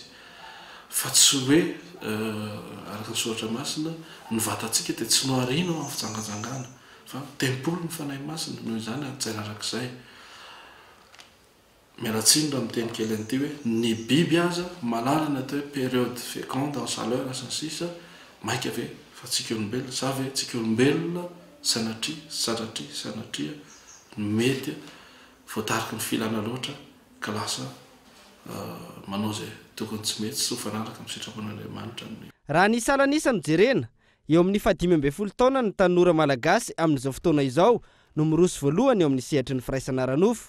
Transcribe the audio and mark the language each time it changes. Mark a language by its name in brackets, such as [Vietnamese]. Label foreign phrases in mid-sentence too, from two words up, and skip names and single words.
[Malagasy] Fa tsy hoe araka ny soratra masina ny vatantsika dia tsy noharino amin'ny fijangajangana fa tempolo ny fanahy masina noho izany atsaina arak'izay. Mialatsiny raha miteny kely an'ity hoe ny biby aza malala ny atao hoe [French] période féconde en chaleur [Malagasy] sy ny sisa maika ve fa tsika olombelona sa ve tsika olombelona sanatria mety voatarika ny filana loatra ka lasa manao zay tokony tsy mety sy ho fanaraka amin'ny sitrapon'Andriamanitra. Raha ny salanisa no jerena eo amin'ny 15 taona ny tanora malagasy amin'izao fotoana izao no miroso voalohany eo amin'ny sehatry ny firaisana ranofo.